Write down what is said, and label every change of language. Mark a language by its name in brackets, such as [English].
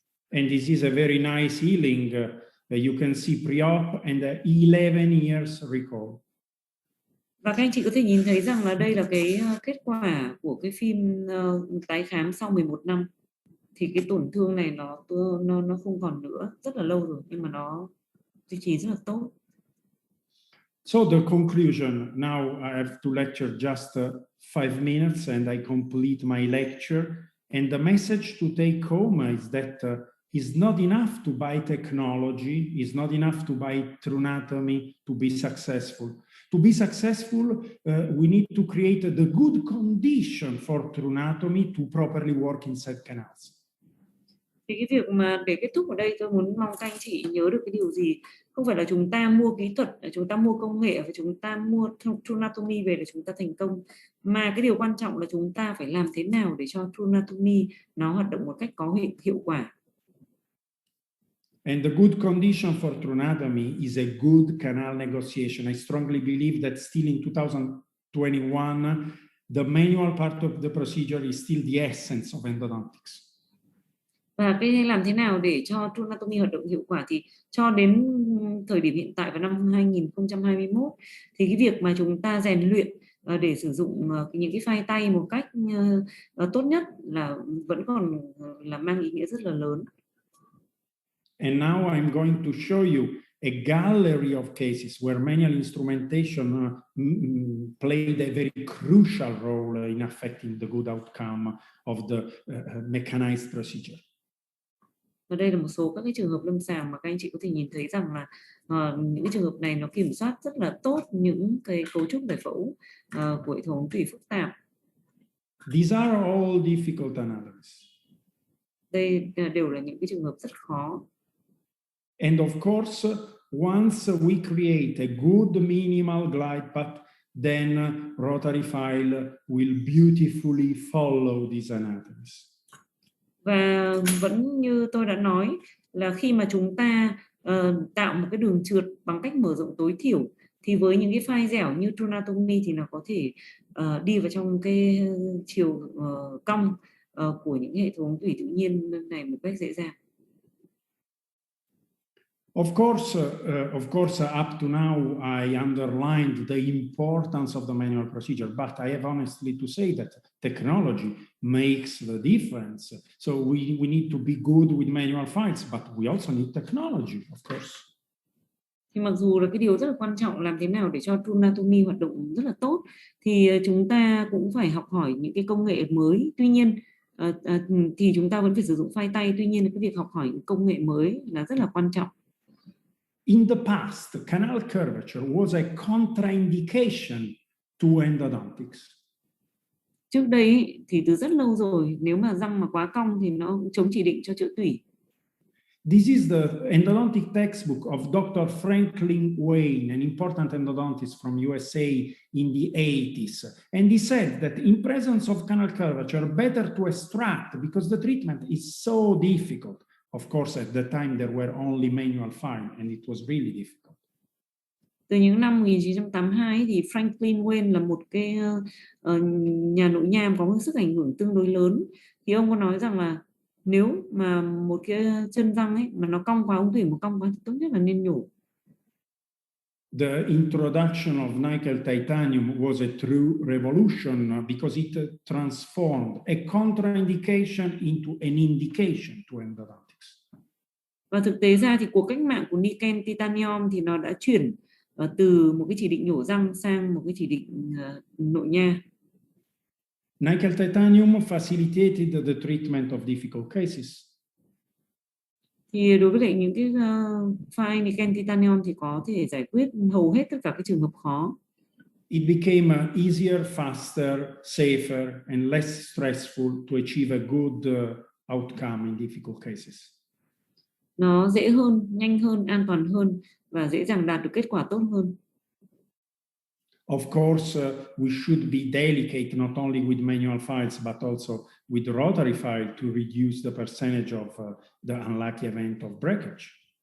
[English] And this is a very nice healing. You can see pre-op and 11 years recall. [Vietnamese] Và các anh chị có thể nhìn thấy rằng là đây là cái kết quả của cái phim tái khám sau 11 năm. Thì cái tổn thương này nó không còn nữa, rất là lâu rồi nhưng mà nó duy trì rất là tốt. [English] So the conclusion, now I have to lecture just 5 minutes and I complete my lecture. And the message to take home is that it's not enough to buy technology, it's not enough to buy true anatomy to be successful. To be successful, we need to create the good condition for true anatomy to properly work inside canals. [Vietnamese] Thì cái việc mà để kết thúc ở đây tôi muốn mong các anh chị nhớ được cái điều gì, không phải là chúng ta mua kỹ thuật, chúng ta mua công nghệ và chúng ta mua true anatomy về để chúng ta thành công, mà cái điều quan trọng là chúng ta phải làm thế nào để cho true anatomy nó hoạt động một cách có hiệu quả. [English] And the good condition for true anatomy is a good canal negotiation. I strongly believe that still in 2021, the manual part of the procedure is still the essence of endodontics. [Vietnamese] Và cái làm thế nào để cho true anatomy hoạt động hiệu quả thì cho đến thời điểm hiện tại vào năm 2021 thì cái việc mà chúng ta rèn luyện để sử dụng những cái phai tay một cách tốt nhất là vẫn còn là mang ý nghĩa rất là lớn. [English] And now I'm going to show you a gallery of cases where manual instrumentation played a very crucial role in affecting the good outcome of the mechanized procedure. [Vietnamese] Và đây là một số các cái trường hợp lâm sàng mà các anh chị có thể nhìn thấy rằng là những cái trường hợp này nó kiểm soát rất là tốt những cái cấu trúc giải phẫu của hệ thống ống tủy phức tạp. [English] These are all difficult anatomies. [Vietnamese] Đây đều là những cái trường hợp rất khó. [English] And of course, once we create a good minimal glide path, then rotary file will beautifully follow these anatomies. [Vietnamese] Và vẫn như tôi đã nói là khi mà chúng ta tạo một cái đường trượt bằng cách mở rộng tối thiểu thì với những cái file dẻo như true anatomy thì nó có thể đi vào trong cái chiều cong của những hệ thống tủy tự nhiên này một cách dễ dàng. [English] Of course, up to now, I underlined the importance of the manual procedure, but I have honestly to say that technology makes the difference. So we need to be good with manual files, but we also need technology, of course. [Vietnamese] Thì mặc dù là cái điều rất là quan trọng làm thế nào để cho true anatomy hoạt động rất là tốt, thì chúng ta cũng phải học hỏi những cái công nghệ mới. Tuy nhiên thì chúng ta vẫn phải sử dụng phai tay. Tuy nhiên cái việc học hỏi những công nghệ mới là rất là quan trọng. [English] In the past, canal curvature was a contraindication to endodontics. [Vietnamese] Trước đây thì từ rất lâu rồi, nếu mà răng mà quá cong thì nó chống chỉ định cho chữa tủy. [English] This is the endodontic textbook of Dr. Franklin Wayne, an important endodontist from USA in the 80s. And he said that in presence of canal curvature, better to extract because the treatment is so difficult. Of course, at the time there were only manual file and it was really difficult. [Vietnamese] Từ những năm 1982 thì Franklin Wayne là một cái nhà nội nha có sức ảnh hưởng tương đối lớn. Thì ông có nói rằng là nếu mà một cái chân răng ấy mà nó cong quá, ống thủy mà cong quá thì tốt nhất là nên nhổ. [English] The introduction of nickel titanium was a true revolution because it transformed a contraindication into an indication to endodontics. [Vietnamese] Và thực tế ra thì cuộc cách mạng của nickel titanium thì nó đã chuyển từ một cái chỉ định nhổ răng sang một cái chỉ định nội nha. [English] Nickel titanium facilitated the treatment of difficult cases. [Vietnamese] Thì đối với lại những cái file nickel titanium thì có thể giải quyết hầu hết tất cả các trường hợp khó. [English] It became easier, faster, safer, and less stressful to achieve a good outcome in difficult cases. [Vietnamese] Nó dễ hơn, nhanh hơn, an toàn hơn và dễ dàng đạt được kết quả tốt hơn. [English] Of course, we should be delicate not only with manual files but also with rotary file to reduce the percentage of the unlucky event of breakage.